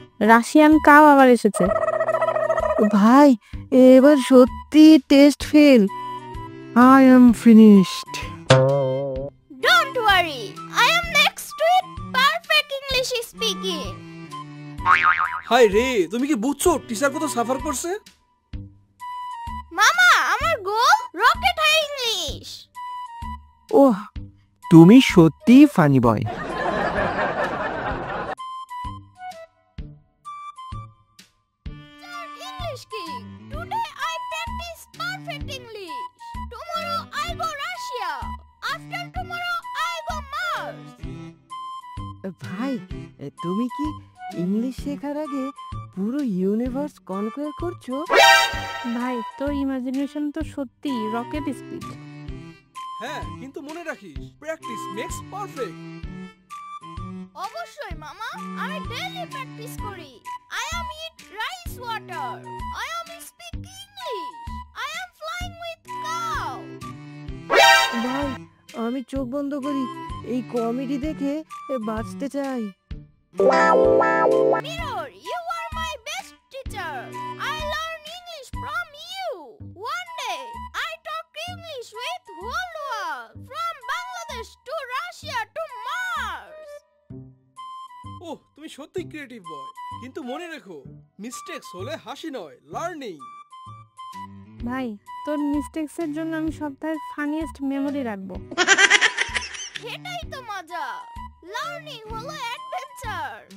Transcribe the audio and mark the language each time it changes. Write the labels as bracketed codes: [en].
[bn] Russian কাও আবার এসেছে। ভাই, এবার সত্যি test fail. [en] I am finished. Don't worry, I am next to it perfect English speaking. [bn] High রে, তুমি কি বুঝছো টিচার কত সাফার করছে? মামা, আমার গোল রকেট হাই ইংলিশ। ওহ, তুমি সত্যি funny boy. [en] English King. Today I practice perfect English. Tomorrow I go Russia. After tomorrow I go Mars. [bn] ভাই, তুমি কি ইংলিশ শেখার আগে পুরো ইউনিভার্স কনকোয়ার করছো? ভাই, তোর ইমাজিনেশন তো সত্যি রকেট স্পিড। হ্যাঁ, কিন্তু মনে রাখিস [en] Practice makes perfect. [bn] অবশ্যই মামা, আমি ডেইলি প্র্যাকটিস করি। [en] I am eat rice water. I am speak English. I am flying with cow. [bn] ভাই, আমি চোখ বন্ধ করি এই কমেডি দেখে বাঁচতে চাই। [en] Mirror, you are my best teacher. I learn English from you. One day, I talk English with whole world. From Bangladesh to Russia to Mars. [bn] ওহ, তুমি সত্যি ক্রিয়েটিভ বয়, কিন্তু মনে রেখো মিস্টেকস হলে হাসি নয়, লার্নিং। ভাই, তোর মিস্টেক্সের জন্য আমি সপ্তাহের ফানিয়েস্ট মেমোরি রাখবো। সেটাই তো মজা। লার্নিং হলো অ্যাডভেঞ্চার।